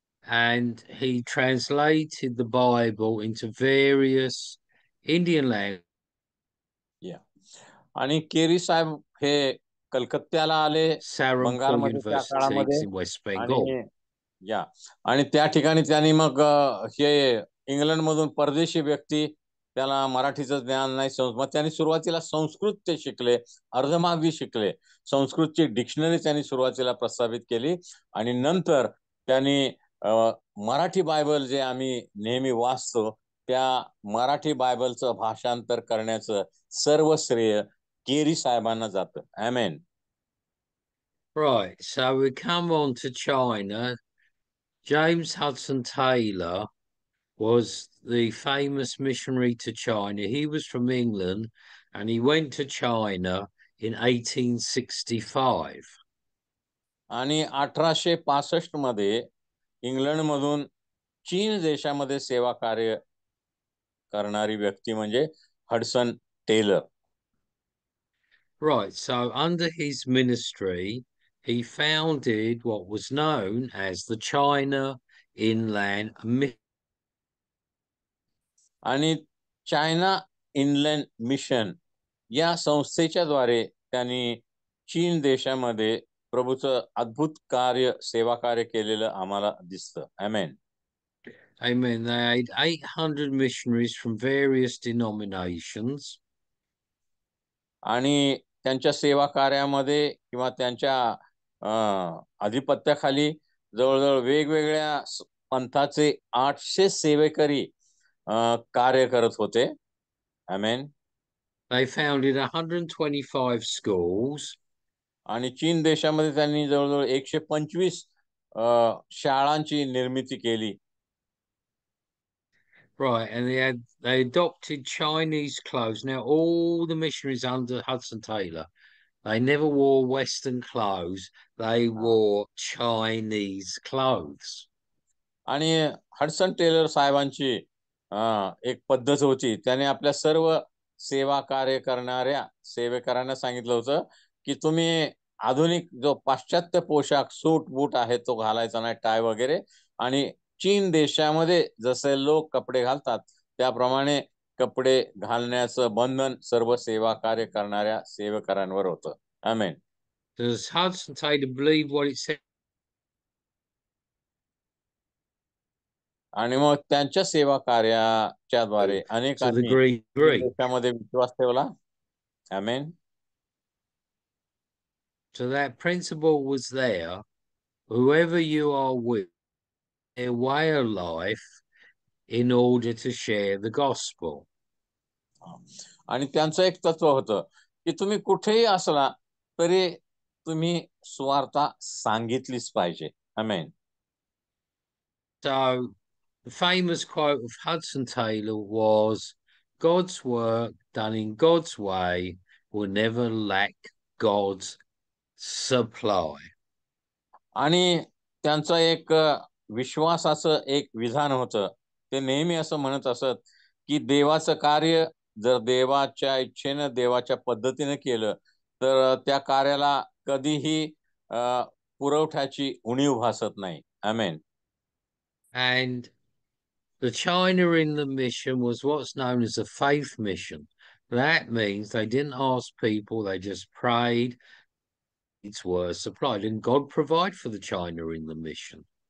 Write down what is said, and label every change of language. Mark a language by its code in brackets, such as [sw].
[en] and he translated the Bible into various Indian languages. [mr] आणि carry साहेब हे कलकत्त्याला आले [en] Saranpur [mr] बंगालमध्ये त्या [en] universities [mr] काळामध्ये. [en] in West Bengal. [mr] आणि आणि त्या ठिकाणी त्यांनी मग हे इंग्लंड मधून परदेशी व्यक्ती, त्याला मराठीचं ज्ञान नाही, मग त्यांनी सुरुवातीला संस्कृत ते शिकले, अर्धमागधी शिकले. संस्कृतची डिक्शनरी त्यांनी सुरुवातीला प्रस्थापित केली आणि नंतर त्यांनी मराठी बायबल जे आम्ही नेहमी वाचतो त्या मराठी बायबलचं भाषांतर करण्याचं सर्व श्रेय केरी साहेबांना जातं. आमेन. [en] Right, so we come on to China. James Hudson Taylor was the famous missionary to China. He was from England and he went to China in 1865. [mr] आणि 1865 मध्ये इंग्लंड मधून चीन देशामध्ये सेवा कार्य करणारी व्यक्ती म्हणजे Hudson teller. [en] Right, so under his ministry, he founded what was known as the China Inland Mission. [mr] आणि चायना इनलँड मिशन या संस्थेच्या द्वारे त्यांनी चीन देशामध्ये प्रभूचं अद्भुत कार्य, सेवा कार्य केलेलं आम्हाला दिसतं. आमेन. [en] Amen. They had 800 missionaries from various denominations. [mr] आणि त्यांच्या सेवा कार्यामध्ये किंवा त्यांच्या अधिपत्याखाली जवळजवळ वेगवेगळ्या पंथाचे 800 सेवेकरी कार्य करत होते. आमेन. [en] They founded 125 schools. [mr] आणि चीन देशामध्ये त्यांनी जवळजवळ 125 शाळांची निर्मिती केली. [en] Right, and they adopted Chinese clothes. Now, all the missionaries under Hudson Taylor, they never wore Western clothes. They wore Chinese clothes. [mr] आणि हडसन टेलर साहेबांची एक पद्धत होती. त्याने आपल्या सर्व सेवा कार्य करणाऱ्या सेवेकरांना सांगितलं होतं की तुम्ही आधुनिक जो पाश्चात्य पोशाख, सूट बूट आहे तो घालायचा नाही, टाय वगैरे. आणि चीन देशामध्ये जसे लोक कपडे घालतात त्याप्रमाणे कपडे घालण्याचं बंधन सर्व सेवा कार्य करणाऱ्या सेवकांवर होतं. आमेन. [en] Does Hudson Taylor believe what it said? [mr] आणि मग त्यांच्या सेवा कार्याच्या द्वारे अनेकांनी देशामध्ये विश्वास ठेवला. आमेन. [en] So that principle was there. Whoever you are with, their way of life in order to share the gospel. [mr] आणि त्यांचं एक तत्व होतं की तुम्ही कुठेही असला तरी तुम्ही सुवार्ता सांगितलीच पाहिजे. आमेन. [en] So the famous quote of Hudson Taylor was, God's work done in God's way will never lack God's supply. [mr] आणि त्यांचं एक विश्वासाचं एक विधान होतं. ते नेहमी असं म्हणत असत की देवाचं कार्य जर देवाच्या इच्छेनं, देवाच्या पद्धतीने केलं तर त्या कार्याला कधीही पुरवठ्याची उणीव भासत नाही. आमेन. [en] And the China in the mission was what's known as a faith mission. That means they didn't ask people, they just prayed. Needs were supplied, and God provide for the China in the mission.